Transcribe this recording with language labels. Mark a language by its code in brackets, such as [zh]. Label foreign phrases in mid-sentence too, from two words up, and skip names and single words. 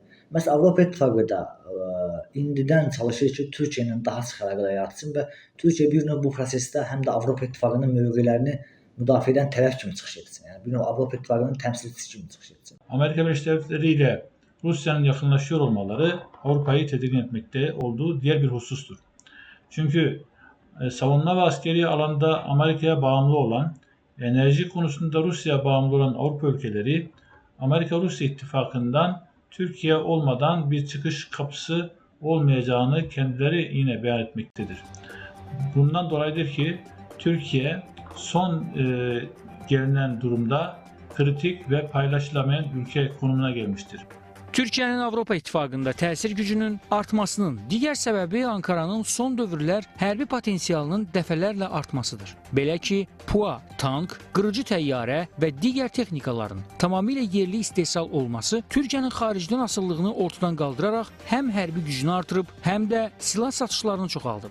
[az] Məsələn, Avropa İttifaqı da indidən çalışır ki, Türkiyə ilə daha sıx əlaqələr yaratsın və Türkiyə bir növ bu prosesdə həm də Avropa İttifaqının mövqelərini müdafiə edən tərəf kimi çıxış etsin. Yəni bir növ Avropa İttifaqının təmsilçisi kimi çıxış etsin. Amerika Birləşmiş Devletleri ilə Rusiyanın yaxınlaşıyor [tr] olmaları Avrupayı tedirgin etmekte olduğu diğer bir husustur. Çünkü savunma ve askeri alanda Amerika'ya bağımlı olan, enerji konusunda Rusya'ya bağımlı olan Avrupa ülkeleri Amerika-Rusya ittifakından Türkiye olmadan bir çıkış kapısı olmayacağını kendileri yine beyan etmektedir. Bundan dolayıdır ki Türkiye son gelinen durumda kritik ve paylaşılamayan ülke konumuna gelmiştir. [az] Türkiyənin Avropa İttifaqında təsir gücünün artmasının digər səbəbi Ankaranın son dövrlər hərbi potensialının dəfələrlə artmasıdır. Belə ki, PUA, tank, qırıcı təyyarə və digər texnikaların tamamilə yerli istehsal olması Türkiyənin xaricdən asıllığını ortadan qaldıraraq həm hərbi gücünü artırıb, həm də silah satışlarını çoxaldıb.